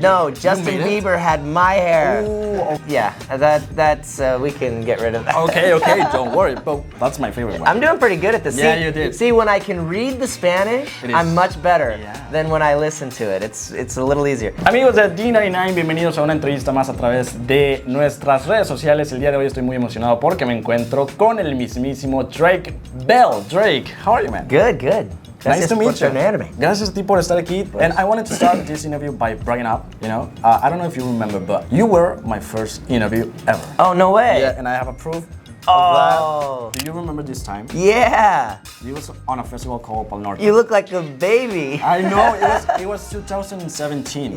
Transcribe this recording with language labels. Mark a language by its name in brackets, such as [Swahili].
[English] No, Justin Bieber had my hair. Ooh, okay. Yeah, that's we can get rid of that. Okay, don't worry. But that's my favorite one. I'm doing pretty good at this. Yeah, you did. See, when I can read the Spanish, I'm much better than when I listen to it. It's a little easier. [Spanish] Amigos de D99, bienvenidos a una entrevista más a través de nuestras redes sociales. El día de hoy estoy muy emocionado porque me encuentro con el mismísimo Drake Bell. [English] Drake, how are you, man? Good. Nice to meet you. [Spanish] Gracias a ti por estar aquí. [English] And I wanted to start this interview by bragging up, I don't know if you remember, but you were my first interview ever. Oh, no way. Yeah, and I have a proof of that. Do you remember this time? Yeah. It was on a festival called Pal Norte. You look like a baby. I know, it was 2017.